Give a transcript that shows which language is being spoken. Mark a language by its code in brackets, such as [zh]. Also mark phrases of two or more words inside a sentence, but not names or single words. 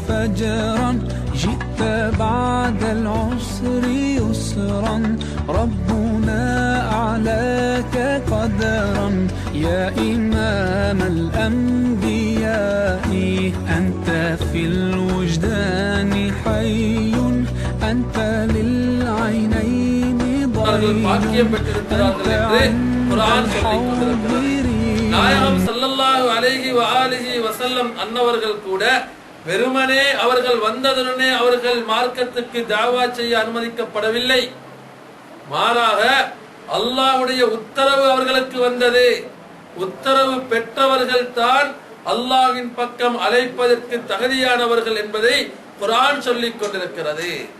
[ar] فجرا جئت بعد العسر يسرا ربنا أعلاك قدرا يا إمام الأنبياء أنت في الوجدان حي أنت للعينين ضريب أنت عند الحاضرين [ta] நாயகம் [ar] صلى الله عليه وآله وسلم [ta] அன்னவர்கள் கூட வெறுமனே அவர்கள் வந்ததுடனே அவர்கள் மார்க்கத்துக்கு தாவா செய்ய அனுமதிக்கப்படவில்லை. மாறாக அல்லாஹ்வுடைய உத்தரவு அவர்களுக்கு வந்தது. உத்தரவு பெற்றவர்கள் தான் அல்லாஹ்வின் பக்கம் அழைப்பதற்கு தகுதியானவர்கள் என்பதை குர்ஆன் சொல்லிக் கொண்டிருக்கிறது.